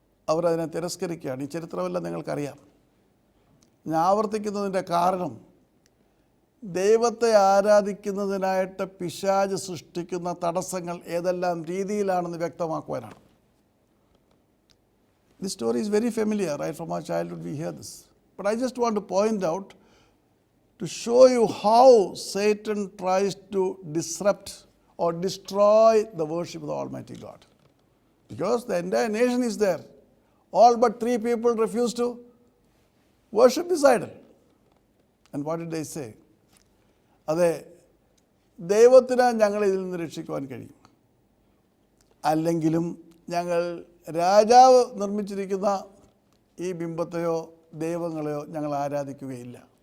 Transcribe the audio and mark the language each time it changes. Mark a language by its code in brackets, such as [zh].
[ml] അവരതിനെ തിരസ്കരിക്കുകയാണ്. ഈ ചരിത്രമെല്ലാം നിങ്ങൾക്കറിയാം. ഞാൻ ആവർത്തിക്കുന്നതിൻ്റെ കാരണം ദൈവത്തെ ആരാധിക്കുന്നതിനായിട്ട് പിശാച് സൃഷ്ടിക്കുന്ന തടസ്സങ്ങൾ ഏതെല്ലാം രീതിയിലാണെന്ന് വ്യക്തമാക്കുവാനാണ്. [en] This story is very familiar, right from our childhood we hear this. But I just want to point out to show you how Satan tries to disrupt or destroy the worship of the Almighty God. Because the entire nation is there. All but 3 people refuse to worship this idol. And what did they say? [ml] അതെ, ദൈവത്തിന് ഞങ്ങളെ ഇതിൽ നിന്ന് രക്ഷിക്കുവാൻ കഴിയും, അല്ലെങ്കിലും ഞങ്ങൾ രാജാവ് നിർമ്മിച്ചിരിക്കുന്ന ഈ ബിംബത്തെയോ ദൈവങ്ങളെയോ ഞങ്ങൾ ആരാധിക്കുകയില്ല.